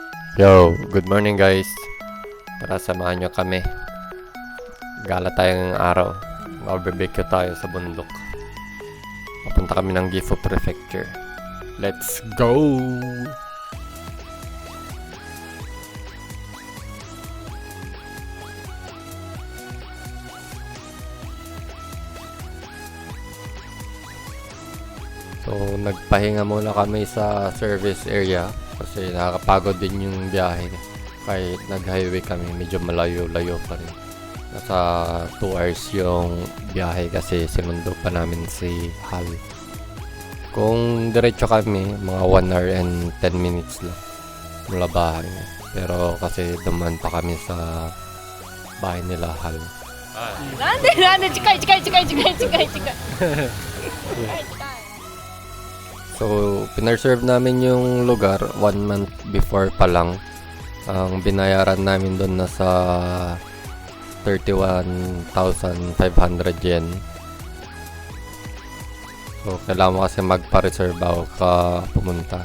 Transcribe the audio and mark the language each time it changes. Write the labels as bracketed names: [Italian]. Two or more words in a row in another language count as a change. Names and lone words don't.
[English] Yo, good morning guys. [Filipino] Tara samahan nyo kami. Gala tayong araw. Mag-barbecue tayo sa bundok. Papunta kami ng Gifu Prefecture. [English] Let's go! [Filipino] So, nagpahinga muna kami sa service area kasi nakakapagod din yung biyahe. Kahit nag-highway kami, medyo malayo-layo pa rin. Nasa 2 hours yung biyahe kasi sinundo pa namin si Hal. Kung diretso kami, mga [English] 1 hour and 10 minutes [Filipino] lang mula bahay. Pero kasi dumaan pa kami sa bahay nila Hal. [Japanese] なんで近い。 [Filipino] So, pinreserve namin yung lugar [English] 1 month before [Filipino] pa lang. Ang binayaran namin doon nasa 31,500 yen. So, kailangan mo kasi magpa-reserve bago ka pumunta.